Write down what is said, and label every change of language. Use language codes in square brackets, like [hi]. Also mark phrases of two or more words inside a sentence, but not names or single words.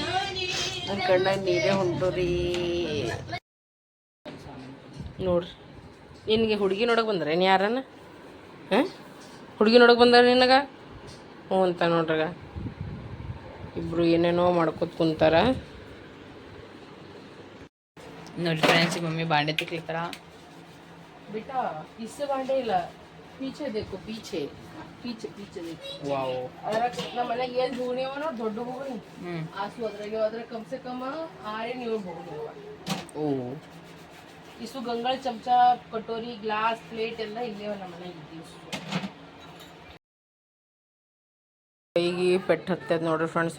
[kn] ನನ್ನ ಕಣ್ಣಾಗ ನೀರೇ ಹೊಂಟೋರಿ ನೋಡ್ರಿ. ನಿನಗೆ ಹುಡುಗಿ ನೋಡಕ್ಕೆ ಬಂದ್ರೆ ನೀ ಯಾರನ್ನ ಹುಡುಗಿ ನೋಡಕ್ಕೆ ಬಂದಾರ ನಿನಗೆ? ಹ್ಞೂ ಅಂತ ನೋಡ್ರಾಗ ಇಬ್ಬರು ಏನೇನೋ ಮಾಡ್ಕೊತ ಕುಂತಾರ ನೋಡಿ ಫ್ರೆಂಡ್ಸ್. [mr] मम्मी बांडे तिकलीतर [hi] बेटा. इससे बांडे ಇಲ್ಲ, पीछे देखो, पीछे देखो. वाओ. [kn] ಅದ್ರಾಗ ನಮ್ಮ ಮನೆಗೆ ಏನು ಧೂಣಿ ಅವ ನೋಡಿ, ದೊಡ್ಡ ಬೋಗಣಿ ಆಸು ಅದ್ರಾಗ [hi] कम से कम [kn] 6-7 ಬೋಗಣಿ ಅವ. ಓ ಇಸು ಗಂಗಳ ಚಮಚ, ಕಟೋರಿ, ಗ್ಲಾಸ್, ಪ್ಲೇಟ್ ಎಲ್ಲ ಇಲ್ಲೇ ನಮ್ಮ ಮನೆಗೆ ಇದ್ದೀವಿ. ಕೈಗೆ ಪೆಟ್ಟು ಹತ್ತದ ನೋಡ್ರಿ ಫ್ರೆಂಡ್ಸ್.